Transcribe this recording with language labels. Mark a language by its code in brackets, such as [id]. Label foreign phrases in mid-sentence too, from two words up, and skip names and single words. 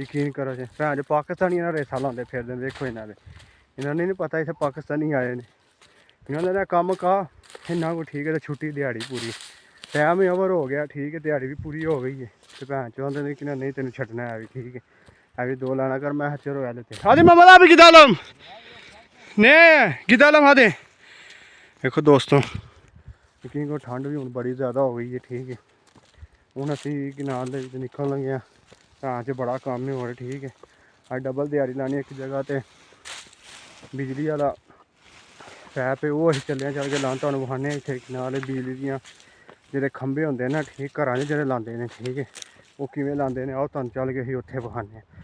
[pa] ਯਕੀਨ ਕਰੋ ਜੇ ਭੈਣ ਚ ਪਾਕਿਸਤਾਨੀ ਇਹਨਾਂ ਰੇਸਾਂ ਲਾਉਂਦੇ ਫਿਰਦੇ ਦੇਖੋ ਇਹਨਾਂ ਦੇ ਇਹਨਾਂ ਨੂੰ ਨਹੀਂ ਪਤਾ ਇੱਥੇ ਪਾਕਿਸਤਾਨੀ ਆਏ ਨੇ ਇਹਨਾਂ ਦਾ ਕੰਮ ਕਾ ਇੰਨਾ ਕੁ ਠੀਕ ਹੈ ਤੇ ਛੁੱਟੀ ਦਿਹਾੜੀ ਪੂਰੀ ਟਾਈਮ ਹੀ ਓਵਰ ਹੋ ਗਿਆ ਠੀਕ ਹੈ ਦਿਹਾੜੀ ਵੀ ਪੂਰੀ ਹੋ ਗਈ ਹੈ ਤੇ ਭੈਣ ਚਾਹੁੰਦੇ ਨੇ ਕਿ ਨਹੀਂ ਤੈਨੂੰ ਛੱਡਣਾ ਹੈ ਵੀ ਠੀਕ ਹੈ ਇਹ ਵੀ 2 ਲੈਣਾ ਕਰ ਮੈਂ ਚਲੋ ਲੈ ਤੇ [tr] hadi Mehmet abi gidelim ne gidelim hadi [pa] ਦੇਖੋ ਦੋਸਤੋ ਯਕੀਨ ਕਰੋ ਠੰਡ ਵੀ ਹੁਣ ਬੜੀ ਜ਼ਿਆਦਾ ਹੋ ਗਈ ਹੈ ਠੀਕ ਹੈ। ਹੁਣ ਅਸੀਂ ਕਿਨਾਰ ਦੇ ਵਿੱਚ ਨਿਕਲ ਲੱਗੇ ਹਾਂ ਭੈਣ 'ਚ ਬੜਾ ਕੰਮ ਹੀ ਹੋ ਰਿਹਾ ਠੀਕ ਹੈ। ਅੱਜ ਡਬਲ ਦਿਹਾੜੀ ਲਾਣੀ ਇੱਕ ਜਗ੍ਹਾ ਤੇ ਬਿਜਲੀ ਵਾਲਾ ਪੈਪ ਹੈ ਉਹ ਅਸੀਂ ਚੱਲਿਆ ਚੱਲ ਕੇ ਲਾਉਣ ਤੁਹਾਨੂੰ ਵਿਖਾਉਂਦੇ ਹਾਂ ਇੱਥੇ ਨਾਲ ਬਿਜਲੀ ਦੀਆਂ ਜਿਹੜੇ ਖੰਭੇ ਹੁੰਦੇ ਨੇ ਠੀਕ ਘਰਾਂ 'ਚ ਜਿਹੜੇ ਲਾਉਂਦੇ ਨੇ ਠੀਕ ਹੈ ਉਹ ਕਿਵੇਂ ਲਾਉਂਦੇ ਨੇ ਆਓ ਤੁਹਾਨੂੰ ਚੱਲ ਕੇ ਅਸੀਂ ਉੱਥੇ ਵਿਖਾਉਂਦੇ ਹਾਂ।